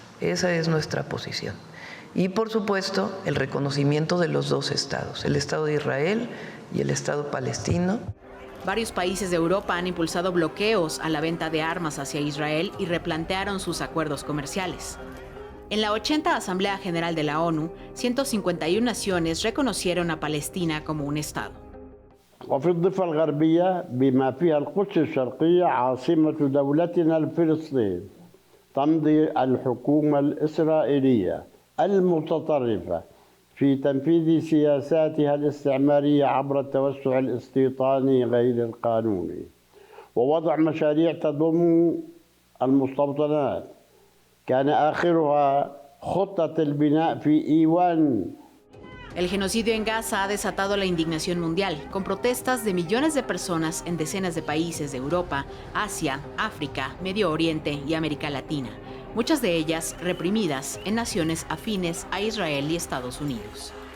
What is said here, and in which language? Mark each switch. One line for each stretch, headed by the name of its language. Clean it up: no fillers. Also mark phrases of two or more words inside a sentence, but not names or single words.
Spanish: Esa es nuestra posición. Y por supuesto, el reconocimiento de los dos estados, el Estado de Israel y el Estado palestino. Varios países de Europa han impulsado bloqueos a la venta de armas hacia Israel y replantearon sus acuerdos comerciales. En la 80 Asamblea General de la ONU, 151 naciones reconocieron a Palestina como un Estado.
Arabic: وفي الضفة الغربية بما فيها القدس الشرقية عاصمة دولتنا فلسطين تمضي الحكومة الإسرائيلية المتطرفة في تنفيذ سياساتها الاستعمارية عبر التوسع الاستيطاني غير القانوني ووضع مشاريع تضم المستوطنات كان آخرها خطة البناء في إيوان.
Spanish: El genocidio en Gaza ha desatado la indignación mundial, con protestas de millones de personas en decenas de países de Europa, Asia, África, Medio Oriente y América Latina, muchas de ellas reprimidas en naciones afines a Israel y Estados Unidos.